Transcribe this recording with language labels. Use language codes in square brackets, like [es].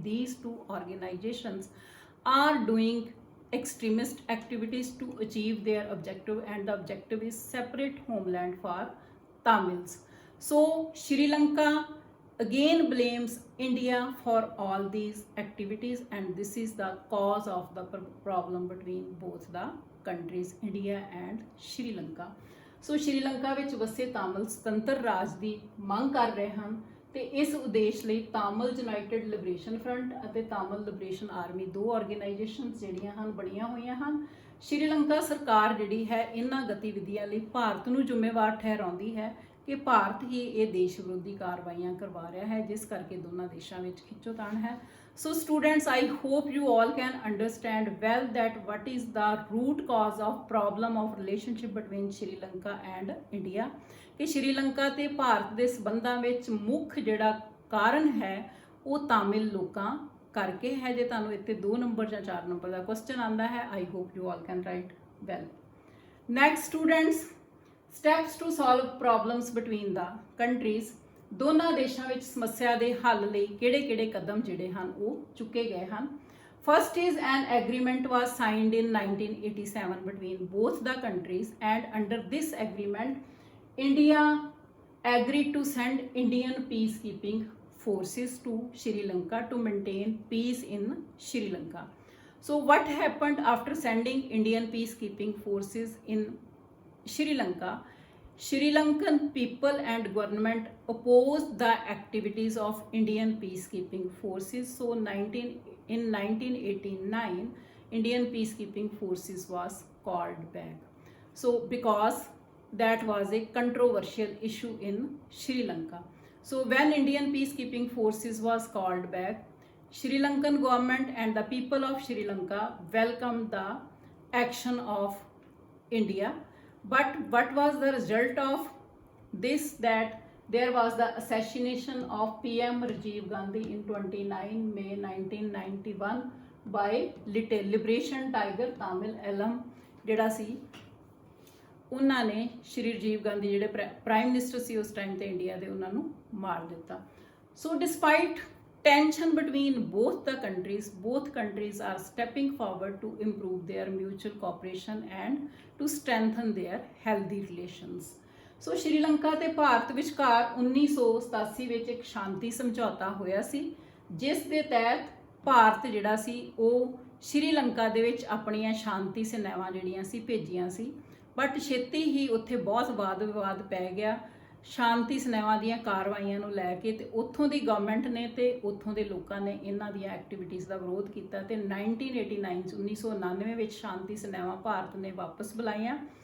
[en] These two organizations are doing extremist activities to achieve their objective, and the objective is separate homeland for Tamils. So Sri Lanka again blames India for all these activities, and this is the cause of the problem between both the countries, India and Sri Lanka. [pa] So Sri Lanka ਵਿੱਚ ਵਸੇ ਤਾਮਿਲ ਸੁਤੰਤਰ ਰਾਜ ਦੀ ਮੰਗ ਕਰ ਰਹੇ ਹਨ, ਤੇ ਇਸ ਉਦੇਸ਼ ਲਈ ਤਾਮਿਲ ਯੂਨਾਈਟਿਡ ਲਿਬਰੇਸ਼ਨ ਫਰੰਟ ਅਤੇ ਤਾਮਿਲ ਲਿਬਰੇਸ਼ਨ ਆਰਮੀ ਦੋ ਆਰਗੇਨਾਈਜੇਸ਼ਨਸ ਜਿਹੜੀਆਂ ਹਨ ਬਣੀਆਂ ਹੋਈਆਂ ਹਨ। ਸ਼੍ਰੀ ਲੰਕਾ ਸਰਕਾਰ ਜਿਹੜੀ ਹੈ ਇਹਨਾਂ ਗਤੀਵਿਧੀਆਂ ਲਈ ਭਾਰਤ ਨੂੰ ਜ਼ਿੰਮੇਵਾਰ ਠਹਿਰਾਉਂਦੀ ਹੈ ਕਿ ਭਾਰਤ ਹੀ ਇਹ ਦੇਸ਼ ਵਿਰੋਧੀ ਕਾਰਵਾਈਆਂ ਕਰਵਾ ਰਿਹਾ ਹੈ, ਜਿਸ ਕਰਕੇ ਦੋਨਾਂ ਦੇਸ਼ਾਂ ਵਿੱਚ ਖਿੱਚੋਤਾਣ ਹੈ। So students, I hope you all can understand well that what is the root cause of problem of relationship between Sri Lanka and India, ਕਿ ਸ਼੍ਰੀ ਲੰਕਾ ਤੇ ਭਾਰਤ ਦੇ ਸੰਬੰਧਾਂ ਵਿੱਚ ਮੁੱਖ ਜਿਹੜਾ ਕਾਰਨ ਹੈ ਉਹ ਤਾਮਿਲ ਲੋਕਾਂ ਕਰਕੇ ਹੈ। ਜੇ ਤੁਹਾਨੂੰ ਇੱਥੇ 2 ਨੰਬਰ ਜਾਂ 4 ਨੰਬਰ ਦਾ ਕੁਐਸਚਨ ਆਉਂਦਾ ਹੈ, I hope you all can write well. [en] Next students, steps to solve problems between the countries. [pa] ਦੋਨਾਂ ਦੇਸ਼ਾਂ ਵਿੱਚ ਸਮੱਸਿਆ ਦੇ ਹੱਲ ਲਈ ਕਿਹੜੇ-ਕਿਹੜੇ ਕਦਮ ਜਿਹੜੇ ਹਨ ਉਹ ਚੁੱਕੇ ਗਏ ਹਨ। [en] First is an agreement was signed in 1987 between both the countries, and under this agreement India agreed to send Indian peacekeeping forces to Sri Lanka to maintain peace in Sri Lanka. So what happened after sending Indian peacekeeping forces in Sri Lanka? Sri Lankan people and government opposed the activities of Indian peacekeeping forces. So in 1989, Indian peacekeeping forces was called back. So because that was a controversial issue in Sri Lanka. So when Indian peacekeeping forces was called back, Sri Lankan government and the people of Sri Lanka welcomed the action of India. But what was the result of this? That there was the assassination of PM Rajiv Gandhi in 29 May 1991 by Liberation Tiger Tamil Elam ਜਿਹੜਾ ਸੀ ਉਹਨਾਂ ਨੇ ਸ਼੍ਰੀ ਰਾਜੀਵ ਗਾਂਧੀ ਜਿਹੜੇ prime minister ਸੀ ਉਸ time ਤੇ India ਦੇ, ਉਹਨਾਂ ਨੂੰ ਮਾਰ ਦਿੱਤਾ। So despite tension between both countries are stepping forward to improve their mutual cooperation and to strengthen their healthy relations. [pa] So Sri Lanka ਤੇ ਭਾਰਤ ਵਿਚਕਾਰ 1987 ਵਿੱਚ ਇੱਕ ਸ਼ਾਂਤੀ ਸਮਝੌਤਾ ਹੋਇਆ ਸੀ, ਜਿਸ ਦੇ ਤਹਿਤ ਭਾਰਤ ਜਿਹੜਾ ਸੀ ਉਹ ਸ਼੍ਰੀ ਲੰਕਾ ਦੇ ਵਿੱਚ ਆਪਣੀਆਂ ਸ਼ਾਂਤੀ ਸੈਨਾਵਾਂ ਜਿਹੜੀਆਂ ਸੀ ਭੇਜੀਆਂ ਸੀ, ਬਟ ਛੇਤੀ ਹੀ ਉੱਥੇ ਬਹੁਤ ਵਾਦ ਵਿਵਾਦ ਪੈ ਗਿਆ ਸ਼ਾਂਤੀ ਸੈਨਾਵਾਂ ਦੀਆਂ ਕਾਰਵਾਈਆਂ ਨੂੰ ਲੈ ਕੇ, ਤੇ ਉੱਥੋਂ ਦੀ ਗਵਰਨਮੈਂਟ ਨੇ ਤੇ ਉੱਥੋਂ ਦੇ ਲੋਕਾਂ ਨੇ ਇਹਨਾਂ ਦੀਆਂ ਐਕਟੀਵਿਟੀਜ਼ ਦਾ ਵਿਰੋਧ ਕੀਤਾ, ਤੇ 1999 ਵਿੱਚ ਸ਼ਾਂਤੀ ਸੈਨਾਵਾਂ ਭਾਰਤ ਨੇ ਵਾਪਸ ਬੁਲਾਈਆਂ,